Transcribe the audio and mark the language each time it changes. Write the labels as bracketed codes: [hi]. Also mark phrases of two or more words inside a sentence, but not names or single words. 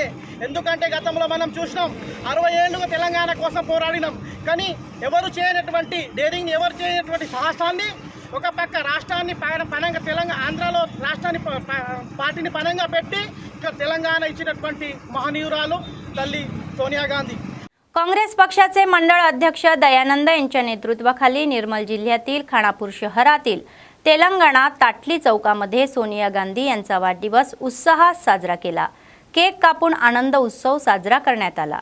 [te] ఎందుకంటే గతంలో మనం చూసినాం 60 ఏళ్లుగా తెలంగాణ కోసం పోరాడినాం, కానీ ఎవరు చేయనటువంటి డేరింగ్, ఎవరు చేయనటువంటి సాహసాన్ని ఒక పక్క రాష్ట్రాన్ని పనంగా తెలంగాణ ఆంధ్రాలో రాష్ట్రాన్ని పార్టీని పనంగా పెట్టి ఇక్కడ తెలంగాణ ఇచ్చినటువంటి మహనీయురాలు తల్లి सोनिया गांधी। [mr] काँग्रेस पक्षाचे मंडळ अध्यक्ष दयानंद यांच्या नेतृत्वाखाली निर्मल जिल्ह्यातील खानापूर शहरातील तेलंगणा ताटली चौकामध्ये सोनिया गांधी यांचा वाढदिवस उत्साहात साजरा केला। केक कापून आनंद उत्सव साजरा करण्यात आला।